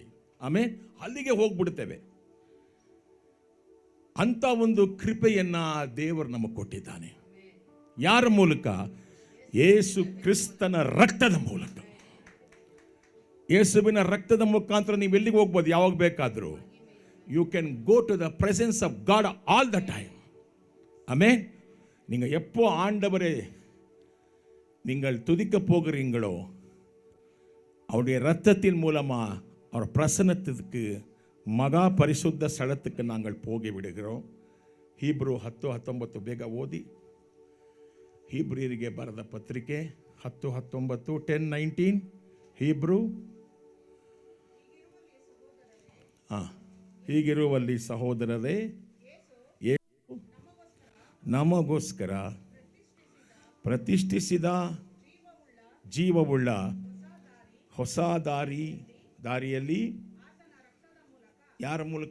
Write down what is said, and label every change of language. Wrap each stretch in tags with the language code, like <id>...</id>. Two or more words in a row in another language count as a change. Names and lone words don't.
<kn>ಆಮೇನ್, ಅಲ್ಲಿಗೆ ಹೋಗ್ಬಿಡ್ತೇವೆ. ಅಂತ ಒಂದು ಕೃಪೆಯನ್ನ ದೇವರು ನಮಗೆ ಕೊಟ್ಟಿದ್ದಾನೆ. ಯಾರ ಮೂಲಕ? ಯೇಸು ಕ್ರಿಸ್ತನ ರಕ್ತದ ಮೂಲಕ. ಯೇಸುವಿನ ರಕ್ತದ ಮುಖಾಂತರ ನೀವು ಎಲ್ಲಿಗೆ ಹೋಗ್ಬೋದು? ಯಾವಾಗ ಬೇಕಾದರೂ</kn> <en>you can go to the presence of God all the time.</en> <ta>ஆமென். நீங்கள் எப்போ ஆண்டவரை நீங்கள் துதிக்க போகிறீங்களோ அவருடைய இரத்தத்தின் மூலமாக அவர் பிரசன்னத்துக்கு மகா பரிசுத்த ஸ்தலத்துக்கு நாங்கள் போகி விடுகிறோம்.</ta> <kn>ಹೀಬ್ರೂ 10:19 ಬೇಗ ಓದಿ. ಹೀಬ್ರಿಯರಿಗೆ ಬರೆದ ಪತ್ರಿಕೆ 10:19, 10:19. ಹೀಬ್ರೂ. ಹೀಗಿರುವಲ್ಲಿ ಸಹೋದರರೇ, ನಮಗೋಸ್ಕರ ಪ್ರತಿಷ್ಠಿಸಿದ ಜೀವವುಳ್ಳ ಹೊಸ ದಾರಿಯಲ್ಲಿ ಯಾರ ಮೂಲಕ?</kn>